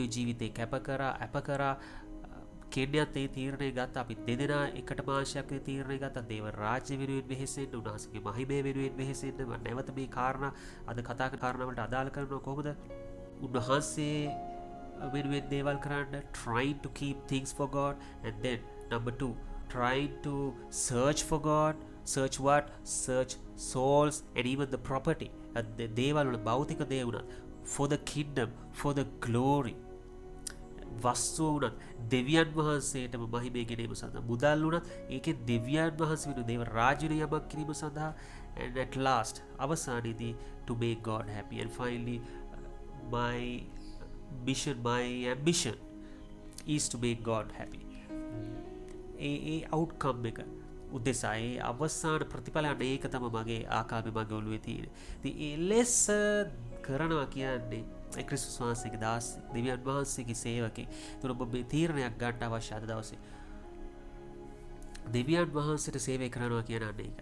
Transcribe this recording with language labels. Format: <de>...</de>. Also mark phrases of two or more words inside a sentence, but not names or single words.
<si>ඒ වෙනුවෙන් ජීවිතේ කැප කරා කෙන්යත් ඒ තීරණය ගත්තා. අපි දෙදෙනා එකටම ආශයක් තීරණය ගත්තා. දේව රාජ්‍ය වෙනුවෙන් වෙහෙසෙන්න, උන්වහන්සේගේ මහිමය වෙනුවෙන් වෙහෙසෙන්න. මම නැවත මේ කාරණා අද කතා කරන කාරණා වලට අදාළ කරනවා කොහොමද? උන්වහන්සේ වෙනුවෙන් දේවල් කරන්න,</si> <en>trying to keep things for God, and then number 2, trying to search for God. Search what? Search souls and even the property.</en> <si>දේවල් වල භෞතික දේ වුණත්,</si> <en>for the kingdom, for the glory.</en> <si>වස්තුව වුණත් දෙවියන් වහන්සේටම මහිමය ගෙනීම සඳහා, මුදල් වුණත් ඒකේ දෙවියන් වහන්සේ වෙනුවෙන් දේව රාජ්‍යය යමක් කිරීම සඳහා,</si> <en>and at last අවසානයේදී to make God happy. And finally my mission, my ambition is to make God happy.</en> <si>ඒ outcome එක උදෙසා, ඒ අවසාන ප්‍රතිඵලය ඒක තමයි මගේ ආකාමේ මගේ ඔළුවේ තියෙන්නේ. ඉතින් ඒ ලෙස කරනවා කියන්නේ ක්‍රිස්තුස් වහන්සේගේ දාසෙක්, දෙවියන් වහන්සේගේ සේවකෙක්. ඒතර ඔබ මේ තීරණයක් ගන්න අවශ්‍ය අද දවසේ. දෙවියන් වහන්සේට සේවය කරනවා කියන්නේ ඒකයි.</si>